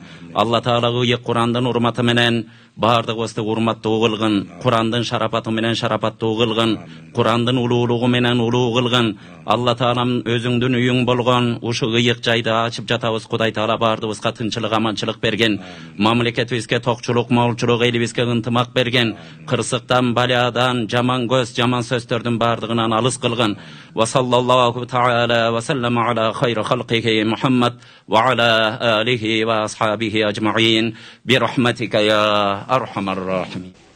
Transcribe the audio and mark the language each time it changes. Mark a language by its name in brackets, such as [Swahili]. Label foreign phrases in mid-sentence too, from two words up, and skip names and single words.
[Kyrgyz] Алла Таала ыйык Курандын урматы менен бардыгыбызды урматтуу кылгын, Курандын шарапаты менен шарапаттуу кылгын, Курандын улуулугу менен улуу кылгын. Алла Таалам өзүңдүн үйүң болгон ушул ыйык жайды ачып жатабыз. Кудай Таала бардыгыбызга тынчылык, аманчылык берген. Мамлекетибизге токчулук, молчулук, элибизге ынтымак берген. Кырсыктан, балядан, жаман көз, жаман сөздөрдүн бардыгынан алыс кылгын. [Arabic] وصلى الله تعالى وسلم على خير خلقه محمد وعلى آله وأصحابه أجمعين برحمتك يا أرحم الراحمين.